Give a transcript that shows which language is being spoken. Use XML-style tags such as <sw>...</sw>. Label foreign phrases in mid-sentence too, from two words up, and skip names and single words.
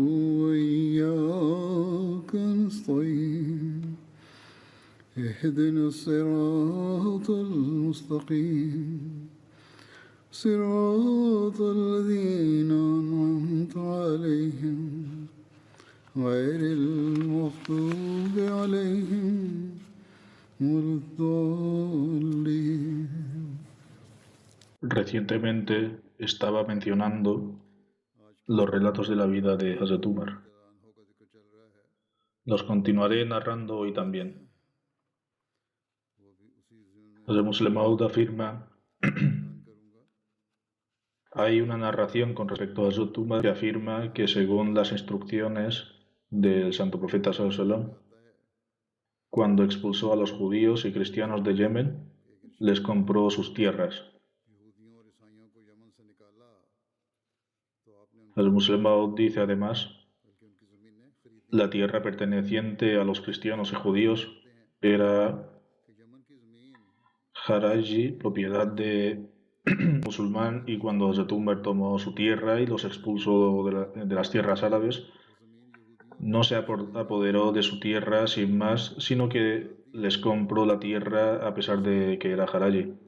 <ar>وإياك نستعين اهدنا الصراط المستقيم صراط الذين أنعمت عليهم غير المغضوب عليهم ولا الضالين.</ar> <es>Recientemente estaba mencionando los relatos de la vida de Hazrat Umar. Los continuaré narrando hoy también. Hazrat Muslim Maud afirma: hay una narración con respecto a Hazrat Umar que afirma que según las instrucciones del Santo Profeta</es> <ar>صلى الله عليه وسلم,</ar> <es>cuando expulsó a los judíos y cristianos de Yemen, les compró sus tierras. El Muslim Maud dice además: la tierra perteneciente a los cristianos y judíos era Haraji, propiedad de musulmán, y cuando Hazrat Umar tomó su tierra y los expulsó de las tierras árabes, no se apoderó de su tierra sin más, sino que les compró la tierra a pesar de que era Haraji.</es>